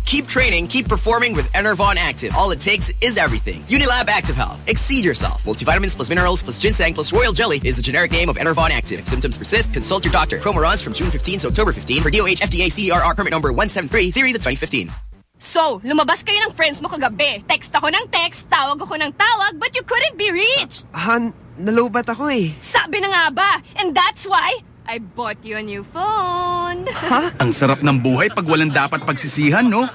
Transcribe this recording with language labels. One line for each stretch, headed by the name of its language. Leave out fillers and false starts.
English: Keep training, keep performing with Enervon Active. All it takes is everything. Unilab Active Health. Exceed yourself. Multivitamins plus minerals plus ginseng plus royal jelly is the generic name of Enervon Active. If symptoms persist, consult your doctor. Promo runs from June 15 to October 15 for DOH FDA CDRR permit number 173 series of 2015.
Filipino: So, lumabas kayo ng friends mo kagabi. Text ako ng text, tawag ako ng tawag,
English: but you couldn't be reached.
Filipino: Han, nalobat ako eh. Sabi na nga ba?
English: And that's why I bought you a new phone. Ha?
Filipino: Ang sarap ng buhay pag walang dapat pagsisihan, no?